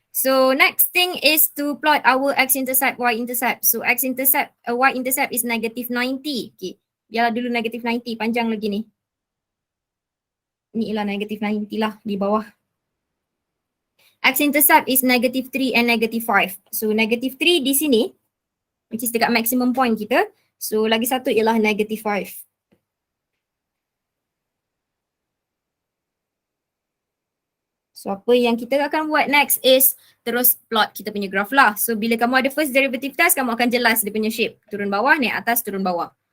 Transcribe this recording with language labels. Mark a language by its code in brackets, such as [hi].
[en] So next thing is to plot our x-intercept, y-intercept. So x-intercept, y-intercept is negative 90. [ms] Okay. Biarlah dulu negative 90, panjang lagi ni. Ni ialah negative 90 lah di bawah. [en] X-intercept is negative 3 and negative 5. So negative 3 [ms] di sini, [en] which is [ms] dekat [en] maximum point kita. [ms] So lagi satu ialah negative 5. So apa yang kita akan buat [en] next is [ms] terus plot kita punya graph lah. So bila kamu ada first derivative test, kamu akan jelas dia punya shape. Turun bawah, naik atas, turun bawah.